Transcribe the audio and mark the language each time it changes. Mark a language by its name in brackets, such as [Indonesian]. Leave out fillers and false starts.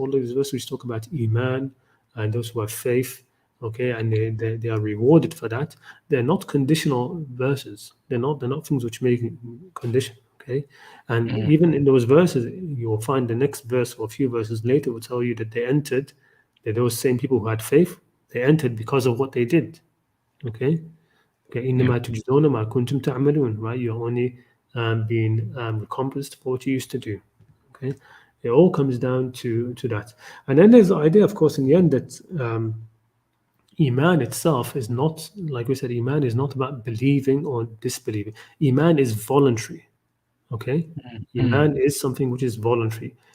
[English] All those verses which talk about iman and those who have faith, okay, and they are rewarded for that. They're not conditional verses. They're not things which make condition. Okay, and even in those verses, you will find the next verse or a few verses later will tell you that they entered. That those same people who had faith, they entered because of what they did. Okay. [Arabic] Okay, إنما تجزون ما كنتم تعملون, right? [English] You're only being recompensed for what you used to do. Okay, it all comes down to that. And then there's the idea, of course, in the end that Iman itself is not, like we said, Iman is not about believing or disbelieving. Iman is voluntary. Okay, Iman is something which is voluntary.